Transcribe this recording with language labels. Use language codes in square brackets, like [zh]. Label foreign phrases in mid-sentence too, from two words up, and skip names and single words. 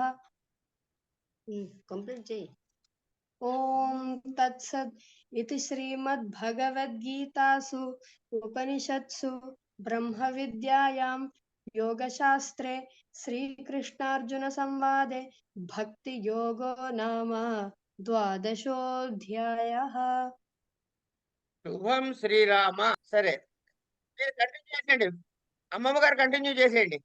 [sa] कंप्लीट ओम तत्सत् इति श्रीमद्भगवद्गीतासु उपनिषत्सु ब्रह्मविद्यायां योगशास्त्रे श्रीकृष्णार्जुन संवादे भक्तियोगो नाम द्वादशोऽध्यायः। [te] శుభం శ్రీరామ. సరే, మీరు కంటిన్యూ చేసేయండి. అమ్మమ్మ గారు కంటిన్యూ చేసేయండి.